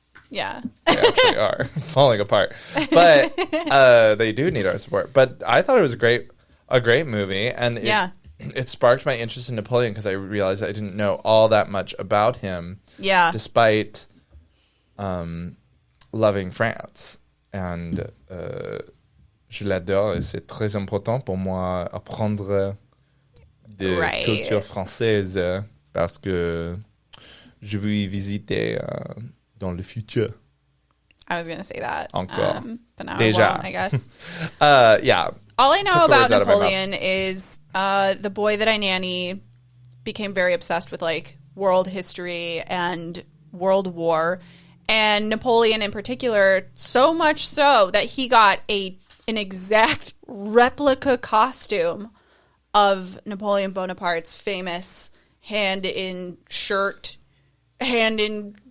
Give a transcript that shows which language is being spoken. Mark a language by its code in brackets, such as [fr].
[en] Yeah. they actually are falling apart. But they do need our support. But I thought it was a great movie, and it sparked my interest in Napoleon because I realized I didn't know all that much about him. Yeah. Despite loving France. [fr] And je l'adore et c'est très important pour moi apprendre de culture française parce que je veux y visiter dans le futur. [en] I was going to say that. [fr] Encore. [en] But now [fr] Déjà. [en] I won't, I guess. Yeah. All I know about Napoleon is the boy that I nanny became very obsessed with like world history and World War, and Napoleon in particular, so much so that he got an exact replica costume of Napoleon Bonaparte's famous hand in shirt, hand in